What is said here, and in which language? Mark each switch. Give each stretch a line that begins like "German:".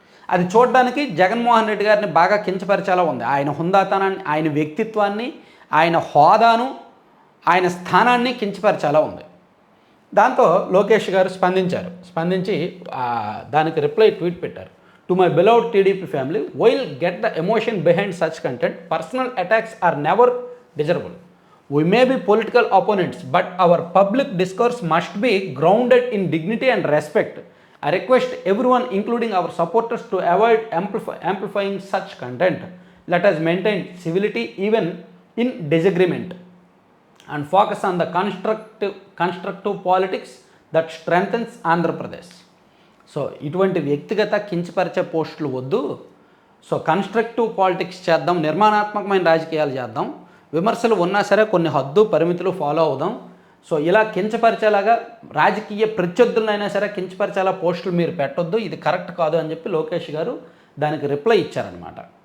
Telugu: అది చూడడానికి జగన్మోహన్ రెడ్డి గారిని బాగా కించపరిచేలా ఉంది. ఆయన హుందాతనాన్ని, ఆయన వ్యక్తిత్వాన్ని, ఆయన హోదాను, ఆయన స్థానాన్ని కించపరిచేలా ఉంది. దాంతో లోకేష్ గారు స్పందించి దానికి రిప్లై ట్వీట్ పెట్టారు.
English: To my beloved TDP family, while get the emotion behind such content, personal attacks are never desirable. We may be political opponents, but our public discourse must be grounded in dignity and respect. I request everyone, including our supporters, to avoid amplifying such content. Let us maintain civility even in disagreement and focus on the constructive politics that strengthens Andhra Pradesh.
Telugu: ఇటువంటి వ్యక్తిగత కించపరిచే పోస్టులు వద్దు. Constructive politics చేద్దాం, నిర్మాణాత్మకమైన రాజకీయాలు చేద్దాం. విమర్శలు ఉన్నా సరే కొన్ని హద్దు పరిమితులు ఫాలో అవుదాం. ఇలా కించపరిచేలాగా రాజకీయ ప్రత్యర్థులైనా సరే కించపరిచేలా పోస్టులు మీరు పెట్టొద్దు, ఇది కరెక్ట్ కాదు అని చెప్పి లోకేష్ గారు దానికి రిప్లై ఇచ్చారనమాట.